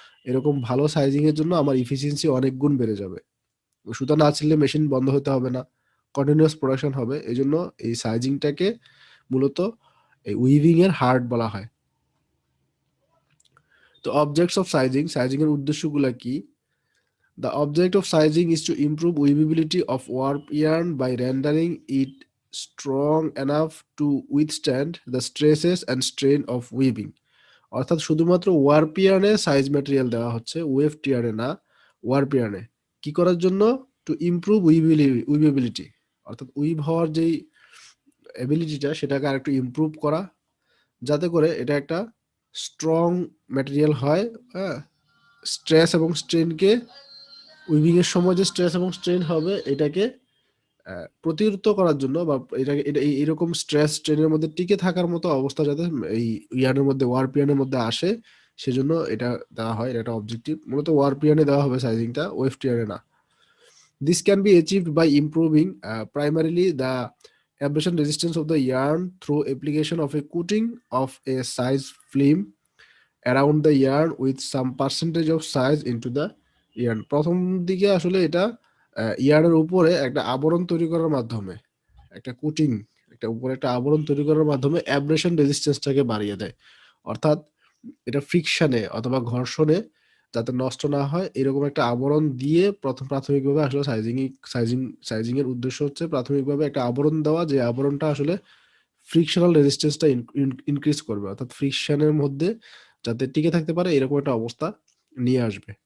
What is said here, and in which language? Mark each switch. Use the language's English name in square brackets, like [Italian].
[Bangla] এরকম ভালো সাইজিং এর জন্য আমার ইফিসিয়েন্সি অনেক গুণ বেড়ে যাবে। সুতা না ছিঁড়লে মেশিন বন্ধ হতে হবে না, কন্টিনিউয়াস প্রোডাকশন হবে। এই জন্য এই সাইজিংটাকে মূলত এই উইভিং এর হার্ট বলা হয়। তো অবজেক্টস অফ সাইজিং, সাইজিং এর উদ্দেশ্যগুলো কি? [English] The object of sizing is to improve weavability of warp yarn by rendering it strong enough to withstand the stresses and strain of weaving. [Bangla] অর্থাৎ শুধুমাত্র ওয়ার্প ইয়ার্নে সাইজ ম্যাটেরিয়াল দেওয়া হচ্ছে, weft ইয়ার্নে না, warp ইয়ার্নে। কি করার জন্য? [English] to improve weavability, [Bangla] অর্থাৎ we've হওয়ার যেই এবিলিটিটা সেটাকে আরেকটু ইমপ্রুভ করা, যাতে করে এটা একটা স্ট্রং ম্যাটেরিয়াল হয়। হ্যাঁ, স্ট্রেস এবং স্ট্রেনকে, উইভিং এর সময় যে স্ট্রেস এবং স্ট্রেন হবে এটাকে প্রতিরোধ করার জন্য, বা এটাকে এটা এইরকম স্ট্রেস স্ট্রেনের মধ্যে টিকে থাকার মতো অবস্থা যাতে এই ইয়ার্নের মধ্যে, ওয়ার্প ইয়ার্নের মধ্যে আসে, সেজন্য এটা দেওয়া হয়। এটা একটা অবজেক্টিভ, মূলত ওয়ার্প ইয়ার্নে দেওয়া হবে সাইজিংটা, ওয়েফট ইয়ার্নে না। [English] This can be achieved by improving primarily the abrasion resistance of the yarn through application of a coating of a size film around the yarn with some percentage of size into the yarn. [Bangla] প্রথম দিকে আসলে এটা ইয়ার্নের উপরে একটা আবরণ তৈরি করার মাধ্যমে, একটা কোটিং, একটা উপরে একটা আবরণ তৈরি করার মাধ্যমে অ্যাব্রেশন রেজিস্ট্যান্সটাকে বাড়িয়ে দেয়। অর্থাৎ এটা ফ্রিকশনে অথবা ঘর্ষণে যাতে নষ্ট না হয়, এরকম একটা আবরণ দিয়ে প্রাথমিকভাবে আসলে সাইজিং এর উদ্দেশ্য হচ্ছে প্রাথমিকভাবে একটা আবরণ দেওয়া, যে আবরণটা আসলে ফ্রিকশনাল রেজিস্ট্যান্সটা ইনক্রিজ করবে, অর্থাৎ ফ্রিকশনের মধ্যে যাতে টিকে থাকতে পারে এরকম একটা অবস্থা নিয়ে আসবে।